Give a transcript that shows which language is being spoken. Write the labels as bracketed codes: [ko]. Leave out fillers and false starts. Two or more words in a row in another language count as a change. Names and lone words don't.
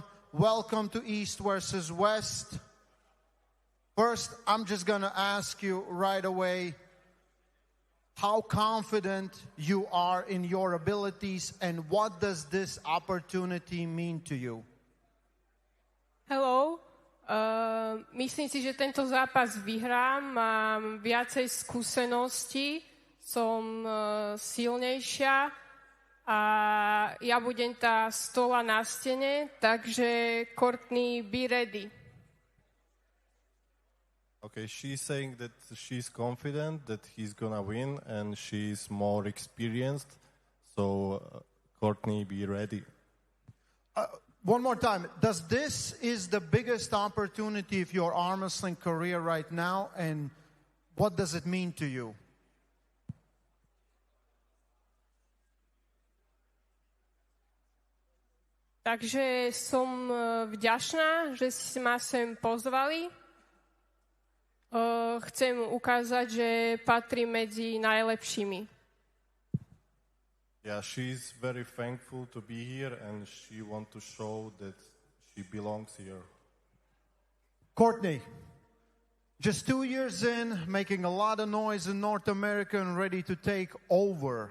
[en] Welcome to East versus West. First, I'm just going to ask you right away how confident you are in your abilities and what does this opportunity mean to you? Hello. [sk] Myslím si, že tento zápas vyhrám. Mám viacej skúseností, som silnejšia a ja budem tá stola na stene, takže Courtney, [en] be ready. Okay, she's saying that she's confident that he's gonna win and she's more experienced. So, Courtney, be ready. One more time. Does this is the biggest opportunity of your arm wrestling career right now, and what does it mean to you? [sk] Takže som vďačná, že si ma sem pozvali. Chcem ukázať, že patrím medzi najlepšími. [en] Yeah, she's very thankful to be here and she wants to show that she belongs here. Courtney, just 2 years in, making a lot of noise in North America and ready to take over.